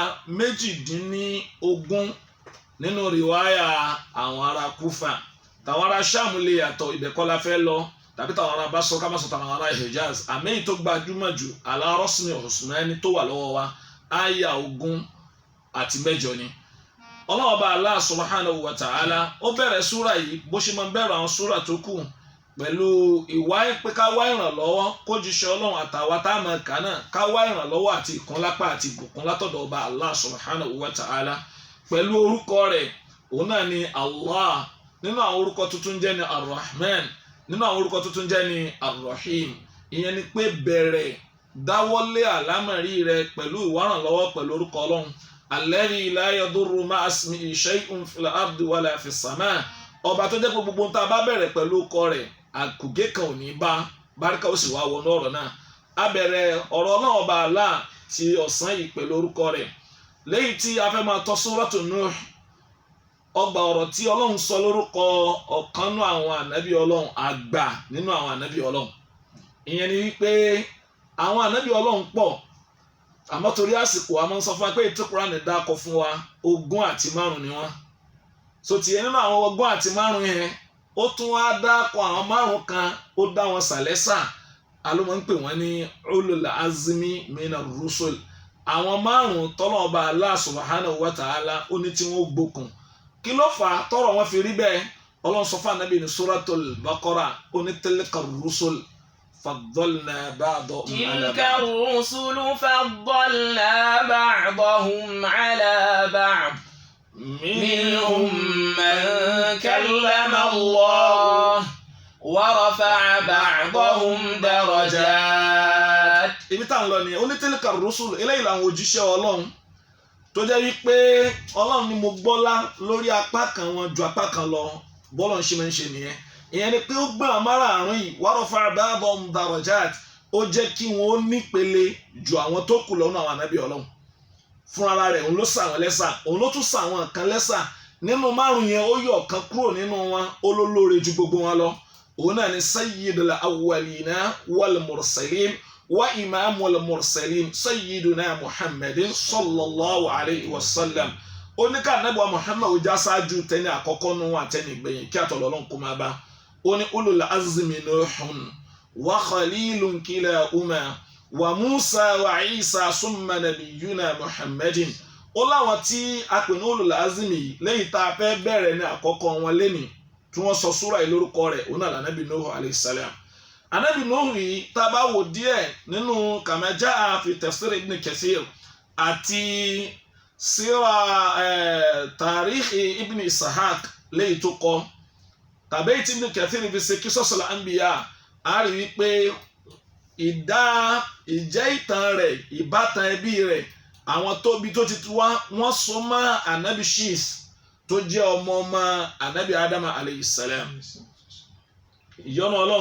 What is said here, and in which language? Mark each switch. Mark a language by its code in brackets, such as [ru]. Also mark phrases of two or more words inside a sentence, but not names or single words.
[yo] 18 nínú rìwáyà àwọn ará Kúfà tàwọn ará Ṣáàmù lè yàtọ̀ ibẹ̀ la fẹ́ lọ tàbí táwọn ará bá sọ ká má sọ táwọn ará Hijaz àmẹ́yìn tó gbajúmọ̀ jù alárọ́sìmì Usmani tó wà lọ́wọ́ wa àyà 18 ni. Ọlọ́hun Ọba Allah [ar] سبحانه وتعالى [yo] ó bẹ̀rẹ̀ súrà yìí bó ṣe máa bẹ̀rẹ̀ àwọn súrà tó kù pẹ̀lú ìwá pé ká wá ìrànlọ́wọ́ kó jíṣẹ́ Ọlọ́run àtàwọn táwọn kà náà ká wá ìrànlọ́wọ́ àti ìkúnlápá àti ìbùkún látọ̀dọ̀ Ọba Allah [ar] سبحانه وتعالى [yo] pẹ̀lú orúkọ rẹ̀ òun náà ni Allah nínú àwọn orúkọ tuntun jẹ́ ni Ar-Rahman nínú àwọn orúkọ tuntun jẹ́ ni Ar-Rahim ìyẹn ni pé bẹ̀rẹ̀ dáwọ́lé àlámọ̀rí rẹ pẹ̀lú ìwárànlọ́wọ́ pẹ̀lú orúkọ Ọlọ́run [ar] الذي لا يضر مع اسمه شيء في الأرض ولا في السماء [yo] ọba tó jẹ́ pé gbogbo nta bá bẹ̀rẹ̀ pẹ̀lú ọkọ rẹ̀ àkùgé kan ò ní bá báríkà ó sì wá wọnú ọ̀rọ̀ náà a bẹ̀rẹ̀ ọ̀rọ̀ náà Ọba Allah ti ọ̀sán yìí pẹ̀lú orúkọ rẹ̀ lẹ́yìn tí a fẹ́ máa tọ́ Suratu Nuh ọgbà ọ̀rọ̀ tí Ọlọ́run sọ lórúkọ ọ̀kan nínú àwọn ànábì Ọlọ́run àgbà nínú àwọn ànábì Ọlọ́run ìyẹn ni wípé àwọn ànábì Ọlọ́run pọ̀ àmọ́ torí àsìkò a máa ń sọ fún wa pé ètò Kùránì dákọ fún wa 25 ni wọ́n so tiẹ̀ nínú àwọn 25 yẹn ó tún wá dákọ àwọn 5 kan ó dá wọn sàlẹ́sà alómọ̀ ń pè wọ́n ní [ar] أولو العزم من الرسل [yo] àwọn 5 tọ́lọ́run Ọba Allah [ar] سبحانه وتعالى [yo] ó ní tí wọ́n gbókun kí ló fà á tọ́rọ̀ wọn fi rí bẹ́ẹ̀ Ọlọ́run sọ fún Ànábì ní Suratul Baqara ó ní [ar] تلك الرسل فضلنا بعضهم على بعض. تلك الرسل فضلنا بعضهم على بعض منهم من كلم الله ورفع بعضهم درجات. [yo] ibi tá à ń lọ nìyẹn ó ní [ar] تلك الرسل [yo] eléyìí làwọn òjíṣẹ́ Ọlọ́run tó jẹ́ wípé Ọlọ́run ni mo gbọ́lá lórí apá kan wọn ju apá kan lọ bọ́lọ̀ ń ṣe máa ń ṣe nìyẹn ìyẹn ni pé ó gbọ́n àmárààrún yìí [ar] ورفع بعضهم درجات [yo] ó jẹ́ kí wọ́n ó nípele ju àwọn tó kù lọ́nà àwọn ànábì Ọlọ́run fún ara rẹ̀ òun ló sà wọ́n lẹ́sà òun ló tún sà wọ́n kan lẹ́sà nínú 5 yẹn ó yọ ọ̀kan kúrò nínú wọn ó ló lóore ju gbogbo wọn lọ òun náà ni [ar] سيد الأولين والمرسلين وإمام المرسلين سيدنا محمد صلى الله عليه وسلم [yo] ó ní ká ànábì wa Muhammad ó já sáájú tẹni àkọ́kọ́ nù àtẹni ìgbẹ̀yìn kí àtọ̀lọ́ Ọlọ́run kó máa bá ó ní [ar] أولو العزم نوح والخليل كلاهما وموسى وعيسى ثم نبينا محمد [yo] ó láwọn tí a pè ní [ar] أولو العزم [yo] lẹ́yìn tá a fẹ́ bẹ̀rẹ̀ ní àkọ́kọ́ wọn lẹ́ni tí wọ́n sọ súrà yìí lórúkọ rẹ̀ òun náà lànàbì Nuhu [ar] عليه السلام [yo] ànábì Nuhu yìí tá a bá wò díẹ̀ nínú [ar] كما جاء في [yo] tafsir Ibn Kathir àti síra tarikh Ibn Ishaq lẹ́yìn tó kọ tàbí tí Ibn Kathir fi ṣe Qisasul Anbiya a rí wípé ìjẹ́ ìtàn rẹ̀ ìbátan ẹbí rẹ̀ àwọn tóbi tó ti wá wọ́n so mọ́ ànábì Shis tó jẹ́ ọmọ ànábì Adama [ar] عليه السلام [yo] ìyọ́nú Ọlọ́run